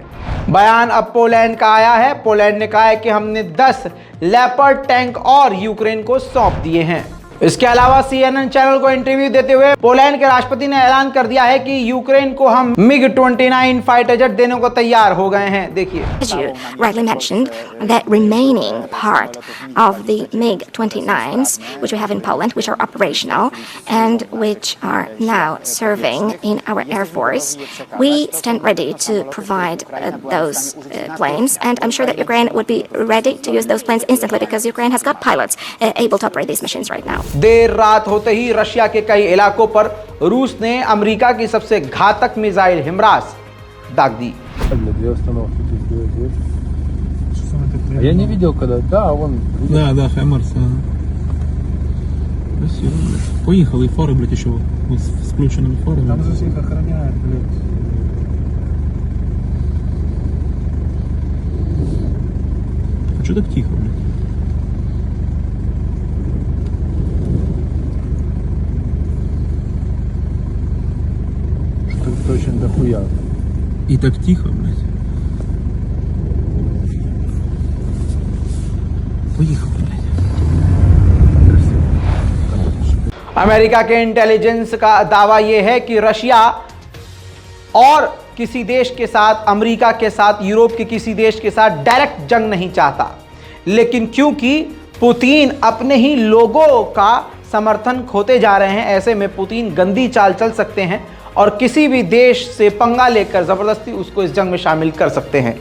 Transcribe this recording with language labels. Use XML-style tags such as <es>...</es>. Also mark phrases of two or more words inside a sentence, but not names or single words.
<hi>बयान अब पोलैंड का आया है। पोलैंड ने कहा है कि हमने 10 लेपर्ड टैंक और यूक्रेन को सौंप दिए हैं। इसके अलावा CNN चैनल को इंटरव्यू देते हुए पोलैंड के राष्ट्रपति ने ऐलान कर दिया है कि यूक्रेन को हम MiG-29</hi> <en>fighter jet</en> <hi>देने को तैयार हो गए हैं। देखिए,</hi> <en>As you rightly mentioned, the remaining part of the MiG-29s, which we have in Poland, which are operational and which are now serving in our Air Force, we stand ready to provide those planes, and I'm sure that Ukraine would be ready to use those planes instantly because Ukraine has got pilots able to operate these machines right now.</en> <hi>देर रात होते ही रशिया के कई इलाकों पर रूस ने अमेरिका की सबसे घातक मिसाइल हिमरास दाग दी।</hi> <ru>Я не видел когда, да, вон. Да, Хаймарс. Красиво, блядь. Поехал, и фары, блядь, еще с включенными фарами. Там же всех охраняют, блядь. Что так тихо, блядь? Что-то очень дохуя. И так тихо, блядь. Поехал, блядь.</ru> <hi>अमेरिका के इंटेलिजेंस का दावा यह है कि रशिया और किसी देश के साथ, अमेरिका के साथ, यूरोप के किसी देश के साथ डायरेक्ट जंग नहीं चाहता, लेकिन क्योंकि पुतिन अपने ही लोगों का समर्थन खोते जा रहे हैं, ऐसे में पुतिन गंदी चाल चल सकते हैं और किसी भी देश से पंगा लेकर ज़बरदस्ती उसको इस जंग में शामिल कर सकते हैं।</hi>